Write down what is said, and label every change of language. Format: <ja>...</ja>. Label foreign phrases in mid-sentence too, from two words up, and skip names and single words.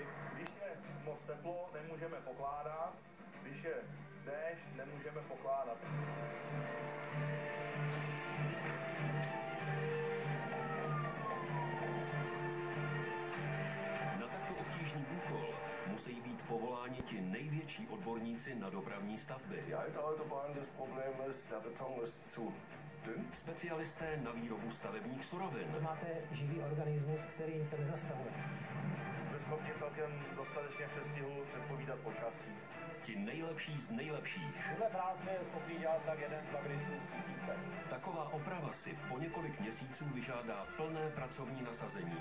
<cs>Když je moc teplo, nemůžeme pokládat. Když je déšť, nemůžeme pokládat. Na takto obtížný úkol musí být povoláni ti největší odborníci na dopravní stavby.</cs> <de>Die alte Autobahn, das Problem ist, der Beton ist zu dünn.</de> <cs>Specialisté na výrobu stavebních surovin. Máte živý organismus, který se nezastavuje. Jsme schopni celkem dostatečně v předstihu předpovídat počasí. Ti nejlepší z nejlepších. Tuhle práce je schopný dělat tak jeden z bagristů z tisíce. Taková oprava si po několik měsíců vyžádá plné pracovní nasazení.</cs>